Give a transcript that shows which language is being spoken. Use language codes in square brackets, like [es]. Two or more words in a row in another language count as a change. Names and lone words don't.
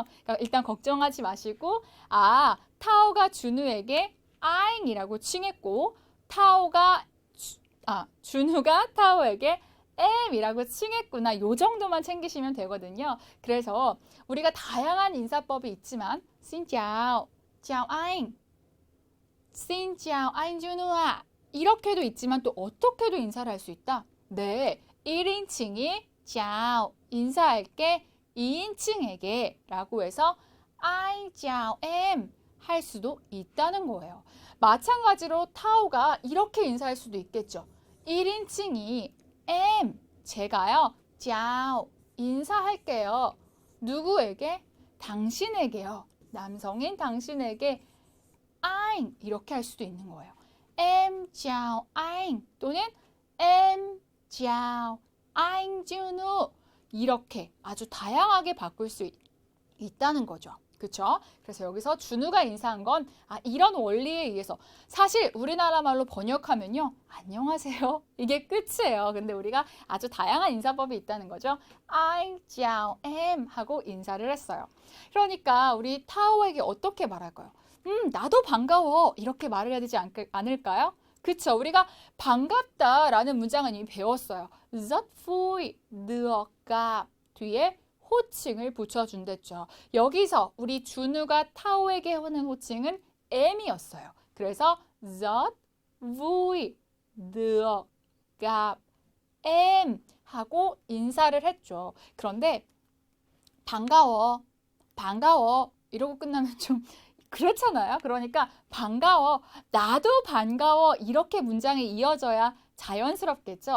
[ko] 그러니까 일단 걱정하지 마시고 타오가 준우에게 아잉이라고 칭했고 준우가 타오에게 M이라고 칭했구나. 요 정도만 챙기시면 되거든요. 그래서 우리가 다양한 인사법이 있지만 [vi] Xin chào, chào anh, Xin chào anh [ko] 준우아 이렇게도 있지만 또 어떻게도 인사를 할 수 있다? 네, 1인칭이 chào 인사할게 2인칭에게 라고 해서 [vi] anh chào em [ko] 할 수도 있다는 거예요. 마찬가지로 타오가 이렇게 인사할 수도 있겠죠. 1인칭이 em, 제가요, chào 인사할게요. 누구에게? 당신에게요. 남성인 당신에게 anh 이렇게 할 수도 있는 거예요. [vi] Em chào anh [ko] 또는 [vi] em chào anh [ko] 준우 이렇게 아주 다양하게 바꿀 수 있다는 거죠. 그렇죠? 그래서 여기서 준우가 인사한 건 이런 원리에 의해서 사실 우리나라 말로 번역하면요. 안녕하세요. 이게 끝이에요. 근데 우리가 아주 다양한 인사법이 있다는 거죠. [vi] anh chào em [ko] 하고 인사를 했어요. 그러니까 우리 타오에게 어떻게 말할까요? 나도 반가워 이렇게 말을 해야 되지 않을까요? 그쵸? 우리가 반갑다라는 문장은 이미 배웠어요. [vi] Rất vui được gặp [ko] 뒤에 호칭을 붙여준댔죠. 여기서 우리 준우가 타오에게 하는 호칭은 M이었어요. 그래서 [vi] rất vui được gặp em [ko] 하고 인사를 했죠. 그런데 반가워 이러고 끝나면 좀 그렇잖아요. 그러니까 반가워, 나도 반가워 이렇게 문장이 이어져야 자연스럽겠죠.